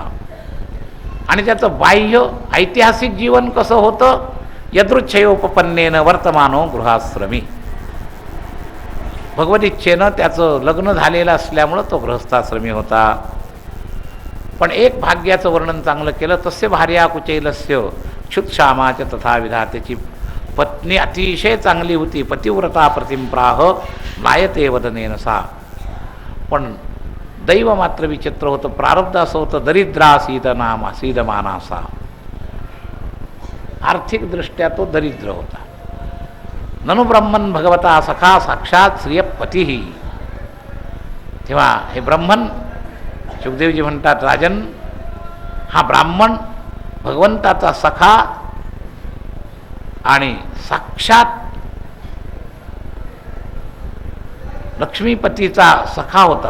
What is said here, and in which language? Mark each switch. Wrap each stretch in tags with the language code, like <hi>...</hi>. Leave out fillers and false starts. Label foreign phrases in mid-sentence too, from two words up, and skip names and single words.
<mr>आणि त्याचं बाह्य ऐतिहासिक जीवन कसं होतं?</mr> <sa>यदृच्छयोपपन्नेन वर्तमानो गृहाश्रमी.</sa> <mr>भगवत इच्छेनं त्याचं लग्न झालेलं असल्यामुळं तो गृहस्थाश्रमी होता. पण एक भाग्याचं वर्णन चांगलं केलं.</mr> <sa>तस्य भार्या कुचैलस्य क्षुत्क्षामाच तथा विधा.</sa> <mr>त्याची पत्नी अतिशय चांगली होती, पतिव्रता</mr> <sa>प्रतिम्प्राह नायते वदनेन सा.</sa> <mr>पण दैव मात्र विचित्र होतं, प्रारब्ध असं होतं,</mr> <sa>दरिद्रासीदमाना सा.</sa> <mr>आर्थिकदृष्ट्या तो दरिद्र होता.</mr> <sa>ननु ब्रह्मन भगवता सखा साक्षात श्रियपती.</sa> <mr>तेव्हा हे ब्रह्मन, सुखदेवजी म्हणतात, राजन हा ब्राह्मण भगवंताचा सखा आणि साक्षात लक्ष्मीपतीचा सखा होता.</mr>